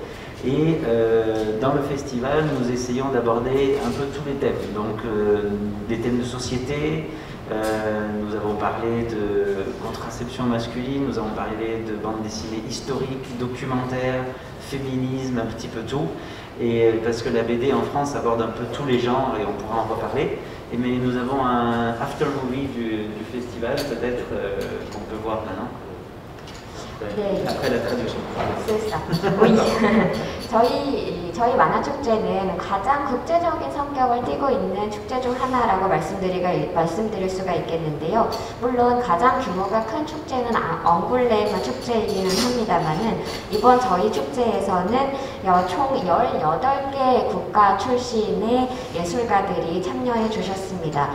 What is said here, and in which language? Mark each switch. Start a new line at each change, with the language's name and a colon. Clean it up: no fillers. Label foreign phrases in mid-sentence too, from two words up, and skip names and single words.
French: Et dans le festival, nous essayons d'aborder un peu tous les thèmes, donc des thèmes de société, nous avons parlé de contraception masculine, nous avons parlé de bande dessinée historique, documentaire, féminisme, un petit peu tout, et parce que la BD en France aborde un peu tous les genres et on pourra en reparler. Mais nous avons un
English: after movie
French: du festival, peut-être qu'on peut voir maintenant.
Korean: 네.
French: Après la traduction.
Korean: 저희 만화축제는 가장 국제적인 성격을 띠고 있는 축제 중 하나라고 말씀드릴 수가 있겠는데요. 물론 가장 규모가 큰 축제는 엉굴렘 축제이기는 합니다만은 이번 저희 축제에서는 총 18개 국가 출신의 예술가들이 참여해 주셨습니다.